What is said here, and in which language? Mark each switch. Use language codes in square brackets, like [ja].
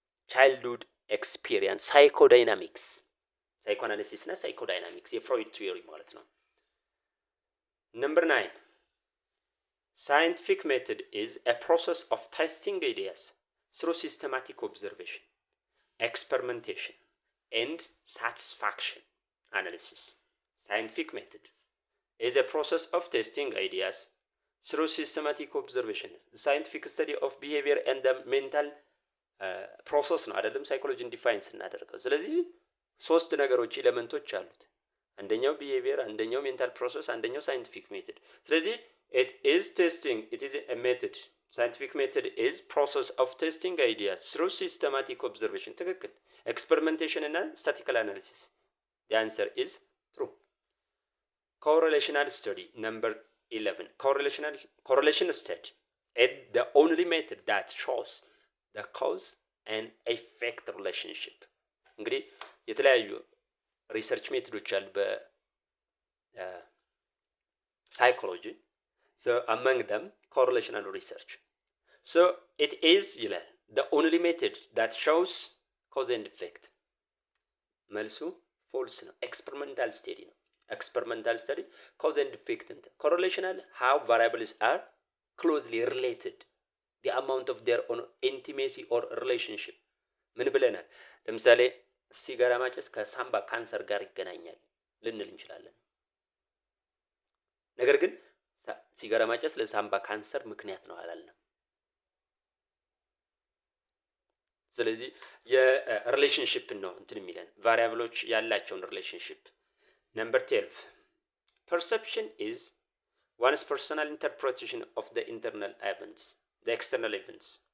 [en] ቻይልድሁድ ኤክስፒሪየንስ ሳይኮዳይናሚክስ፣ ሳይኮአናሊሲስ እና ሳይኮዳይናሚክስ [am] የፍሮይድ ቲዮሪ ማለት ነው። [en] number 9 scientific method is a process of testing ideas through systematic observation, experimentation and satisfaction analysis. Scientific method is a process of testing ideas through systematic observation. The scientific study of behavior and the mental process [am] ነው አይደለም ሳይኮሎጂን ዲፋይን ስናደርገው። ስለዚህ ሶስት ነገሮች ኤሌመንቶች አሉት። አንደኛው ቢሄቪየር፣ አንደኛው ሜንታል ፕሮሰስ፣ አንደኛው ሳይንቲፊክ ሜቶድ። ስለዚህ [en] it is a method. Scientific method is process of testing ideas through systematic observation. [am] ትክክል። [en] experimentation እና statistical analysis. The answer is true. Correlational study number 11 correlation study is the only method that shows the cause and effect relationship. [am] እንግዲህ የተለያዩ ሪሰርች ሜቶዶች አሉ በሳይኮሎጂ። [en] so among them correlational research. So it is the only method that shows cause and effect. [am] መልሱ ፎልስ ነው። [en] ኤክስፐሪመንታል ስታዲ ነው። ኤክስፐሪመንታል ስታዲ cause and effect እንትን correlational how variables are closely related the amount of their own intimacy or relationship. [am] ምን ብለናል? ለምሳሌ ሲጋራ ማጨስ ከሳምባ ካንሰር ጋር ይገናኛል ልንል እንችላለን። ነገር ግን ሲጋራ ማጨስ ለሳምባ ካንሰር ምክንያት ነው አላልንም። ስለዚህ የሪሌሽንሺፕ ነው እንትን የሚለን ቫሪያብሎች ያላቸውን ሪሌሽንሺፕ። [en] number 12 perception is one's personal interpretation of the external events.